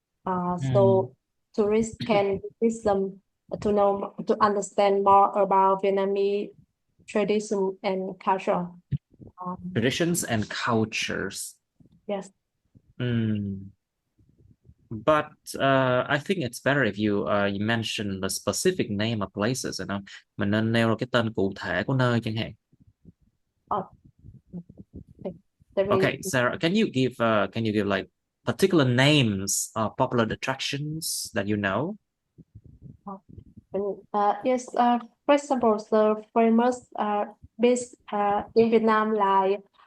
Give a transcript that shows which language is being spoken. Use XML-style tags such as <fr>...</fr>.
<en>So tourists can visit them to understand more about Vietnamese tradition and culture. Traditions and cultures. Yes. But I think it's better if you mention the specific name of places, you know.</en> <vi>Mình nên nêu ra cái tên cụ thể của nơi chẳng hạn.</vi> <en>Okay, Sarah, can you give like particular names of popular attractions that you know? Yes, for example, the famous beach in Vietnam like</en>